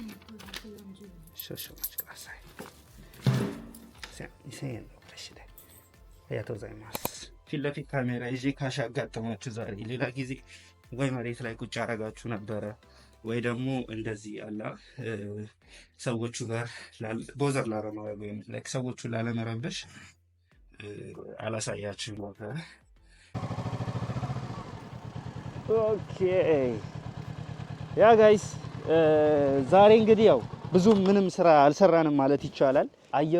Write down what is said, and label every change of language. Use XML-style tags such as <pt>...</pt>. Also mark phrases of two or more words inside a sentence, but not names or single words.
<ja>少々お待ちください。2000円のお返しで。ありがとうございます。</ja> <am>ፊት ለፊት ካሜራ ይዤ ካሽ አጋጠማችሁ ዛሬ። ሌላ ጊዜ ወይ መሬት ላይ ቁጭ አረጋችሁ ነበረ ወይ ደግሞ እንደዚህ አላ ሰዎቹ ጋር ቦዘር ላለማድረግ ወይም ሰዎቹ ላለመረበሽ አላሳያችሁ ነበር። ኦኬ ያ ጋይስ ዛሬ እንግዲህ ያው ብዙም ምንም ስራ አልሰራንም ማለት ይቻላል። አየሩ</am>